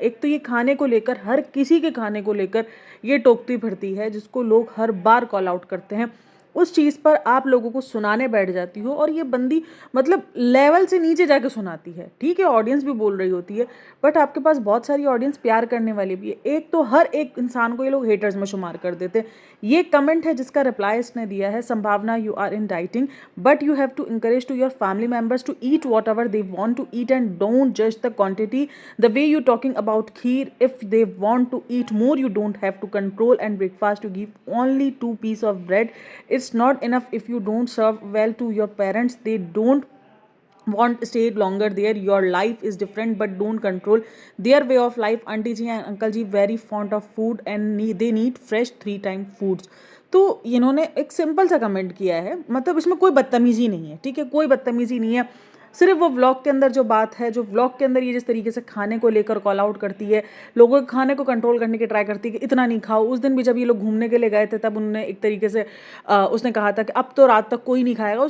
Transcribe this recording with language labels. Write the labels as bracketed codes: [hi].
[hi] एक तो ये खाने को लेकर, हर किसी के खाने को लेकर ये टोकती फिरती है, जिसको लोग हर बार कॉल आउट करते हैं। उस चीज़ पर आप लोगों को सुनाने बैठ जाती हो, और ये बंदी मतलब लेवल से नीचे जाके सुनाती है। ठीक है, ऑडियंस भी बोल रही होती है, बट आपके पास बहुत सारी ऑडियंस प्यार करने वाली भी है। एक तो हर एक इंसान को ये लोग हेटर्स में शुमार कर देते हैं। ये कमेंट है जिसका रिप्लाई इसने दिया है, [en] Sambhavna, you are in dieting, but you have to encourage to your family members to eat whatever they want to eat, and don't judge the quantity. The way you talking about kheer, if they want to eat more, you don't have to control. And breakfast, you give only 2 pieces of bread. It's not enough if you don't serve well to your parents. They don't want stay longer there. Your life is different, but don't control their way of life. Auntie ji and uncle ji very fond of food, and they need fresh 3 time foods. [hi] तो इन्होंने एक simple सा comment किया है, मतलब इसमें कोई बदतमीजी नहीं है। ठीक है, कोई बदतमीजी नहीं है। सिर्फ वो व्लॉग के अंदर जो बात है, जो व्लॉग के अंदर ये जिस तरीके से खाने को लेकर कॉल आउट करती है, लोगों के खाने को कंट्रोल करने की ट्राई करती है कि इतना नहीं खाओ। उस दिन भी जब ये लोग घूमने के लिए गए थे, तब उन्होंने एक तरीके से उसने कहा था कि अब तो रात तक कोई नहीं खाएगा।